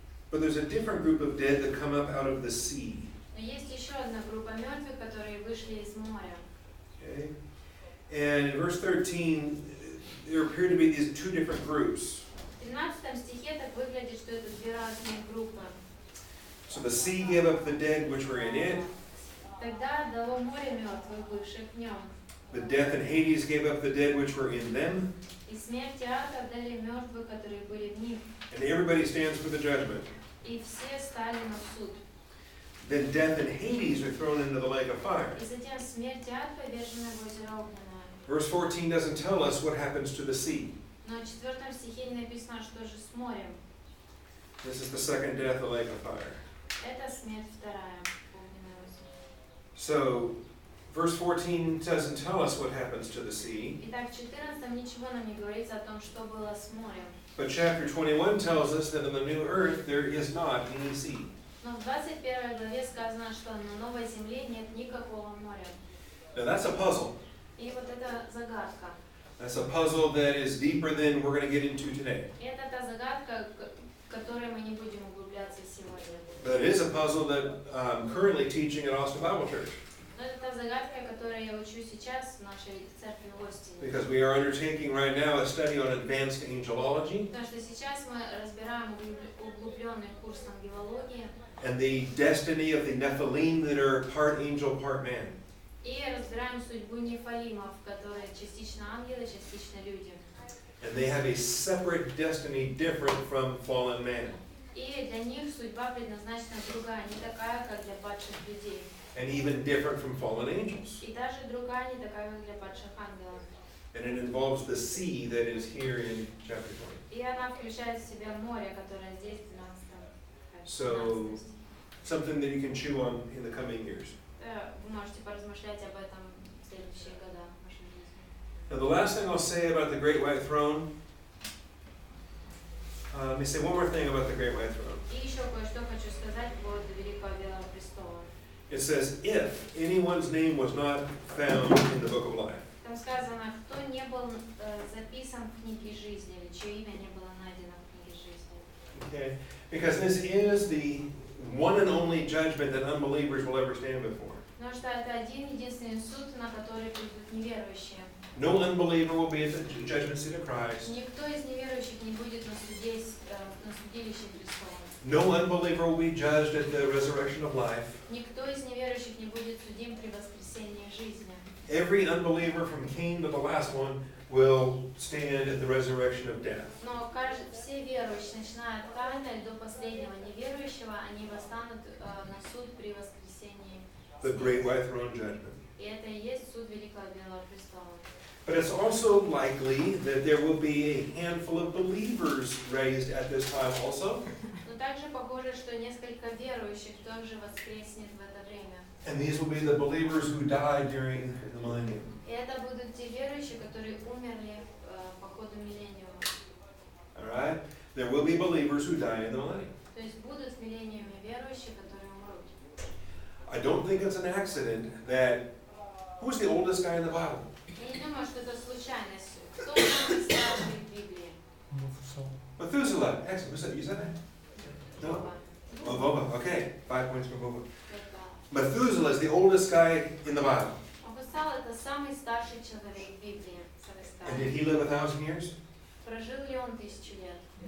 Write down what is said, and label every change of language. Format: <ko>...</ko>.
<en>But there's a different group of dead that come up out of the sea.</en> <ru>Но есть еще одна группа мертвых, которые вышли из моря.</ru> <en>Okay? And in verse 13, there appear to be these two different groups.</en> <ru>В 13 стихе так выглядит, что это две разные группы.</ru> <en>So the sea gave up the dead which were in it.</en> <ru>Тогда дало море мертвых, бывших в нем.</ru> <en>The death and Hades gave up the dead which were in them.</en> <ru>И смерть и ад отдали мертвых, которые были в них.</ru> <en>And everybody stands for the judgment.</en> <ru>И все стали на суд.</ru> <en>Then death and Hades are thrown into the lake of fire.</en> <ru>И затем смерть и ад повержены в озеро огненное.</ru> <en>Verse 14 doesn't tell us what happens to the sea.</en> <ru>Но в 4 стихе не написано, что же с морем.</ru> <en>This is the second death, the lake of fire.</en> <ru>Это смерть вторая, огненное озеро.</ru> <en>So, verse 14 doesn't tell us what happens to the sea.</en> <ru>Итак, в 14 ничего нам не говорится о том, что было с морем.</ru> <en>But chapter 21 tells us that in the new earth there is not any sea.</en> <ru>Но в 21 главе сказано, что на новой земле нет никакого моря.</ru> <en>Now that's a puzzle.</en> <ru>И вот это загадка.</ru> <en>That's a puzzle that is deeper than we're going to get into today.</en> <ru>Это та загадка, в которой мы не будем углубляться сегодня.</ru> <en>But it is a puzzle that I'm currently teaching at Austin Bible Church.</en> <ru>Но это та загадка, которой я учу сейчас в нашей церкви в Остине.</ru> <en>Because we are undertaking right now a study on advanced angelology.</en> <ru>Потому что сейчас мы разбираем углубленный курс ангелологии.</ru> <en>And the destiny of the Nephilim that are part angel, part man.</en> <ru>И разбираем судьбу нефалимов, которые частично ангелы, частично люди.</ru> <en>And they have a separate destiny different from fallen man.</en> <ru>И для них судьба предназначена другая, не такая, как для падших людей.</ru> <en>And even different from fallen angels.</en> <ru>И даже другая, не такая, как для падших ангелов.</ru> <en>And it involves the sea that is here in chapter 20.</en> <ru>И она включает в себя море, которое здесь в 12</ru> <en>So, something that you can chew on in the coming years.</en> <ru>Вы можете поразмышлять об этом в следующие года вашей жизни.</ru> <en>Now, the last thing I'll say about the Great White Throne, let me say one more thing about the Great White Throne.</en> <ru>И еще кое-что хочу сказать по поводу Великого Белого престола.</ru> <en>It says, if anyone's name was not found in the book of life.</en> <ru>Там сказано, кто не был записан в книге жизни, или чье имя не было найдено в книге жизни.</ru> <en>Okay? Because this is the one and only judgment that unbelievers will ever stand before.</en> <ru>Потому что это один-единственный суд, на который придут неверующие.</ru> <en>No unbeliever will be at the judgment seat of Christ.</en> <ru>Никто из неверующих не будет на судилище Христовом.</ru> <en>No unbeliever will be judged at the resurrection of life.</en> <ru>Никто из неверующих не будет судим при воскресении жизни.</ru> <en>Every unbeliever from Cain to the last one will stand at the resurrection of death.</en> <ru>Но все верующие, начиная от Каина и до последнего неверующего, они восстанут на суд при воскресении.</ru> <en>The great white throne judgment.</en> <ru>И это и есть суд Великого Белого престола.</ru> <en>But it's also likely that there will be a handful of believers raised at this time also.</en> <ru>Но также похоже, что несколько верующих тоже воскреснет в это время.</ru> <en>And these will be the believers who died during the millennium.</en> <ru>И это будут те верующие, которые умерли по ходу миллениума.</ru> <en>All right? There will be believers who die in the millennium.</en> <ru>То есть будут в миллениуме верующие, которые умрут.</ru> <en>I don't think it's an accident that who's the oldest guy in the Bible?</en> <ru>Я не думаю, что это случайность. Кто самый старший в Библии?</ru> <en>Methuselah. Excellent. Who said, you said that? No? Oh, Boba. Okay. 5 points for Boba. Methuselah is the oldest guy in the Bible.</en> <ru>Августал это самый старший человек в Библии.</ru> <en>And did he live 1,000 years?</en> <ru>Prожил ли он 1000 лет?</ru>